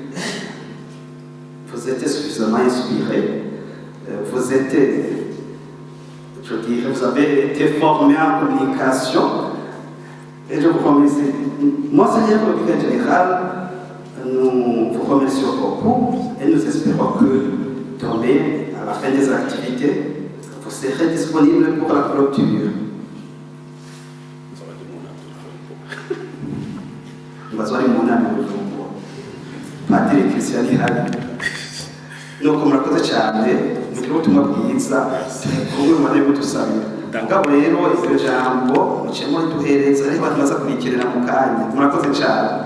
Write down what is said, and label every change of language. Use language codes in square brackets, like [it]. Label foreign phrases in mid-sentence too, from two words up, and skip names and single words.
[fr] Vous êtes suffisamment inspiré, vous avez été formé en communication et je vous remercie. Monseigneur le vicaire général, nous vous remercions beaucoup et nous espérons que demain, à la fin des activités, vous serez disponible pour la clôture. [rn] Bazwari munani mujumbo Padiri Christian Ihari nuko murakoze cyane mugire ubutumwa bwiza kumwe mu ntego dusabira ngabo rero iryo jambo mucemo duhereza ari abantu baza kurikirana mu kanya murakoze cyane